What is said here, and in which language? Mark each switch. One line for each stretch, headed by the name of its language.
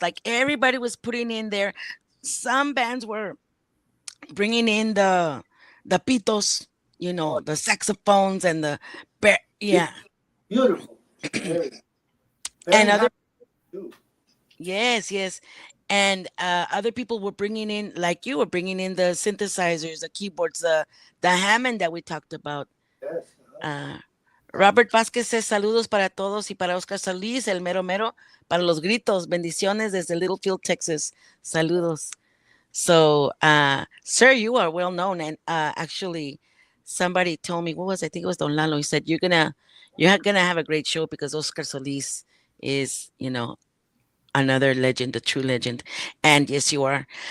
English: Like everybody was putting in there. Some bands were bringing in the pitos, the saxophones and yeah. Beautiful. Very, And other, too. yes, and other people were bringing in, like you were bringing in the synthesizers, the keyboards, the Hammond that we talked about. Yes.
Spanish: Robert Vázquez says saludos para todos y para Oscar Soliz, el mero mero, para los gritos, bendiciones desde Littlefield, Texas. Saludos.
English: So, sir, you are well known, and actually, somebody told me, what was I think it was Don Lalo. He said you're gonna have a great show because Oscar Soliz is, another legend, a true legend, and yes, you are.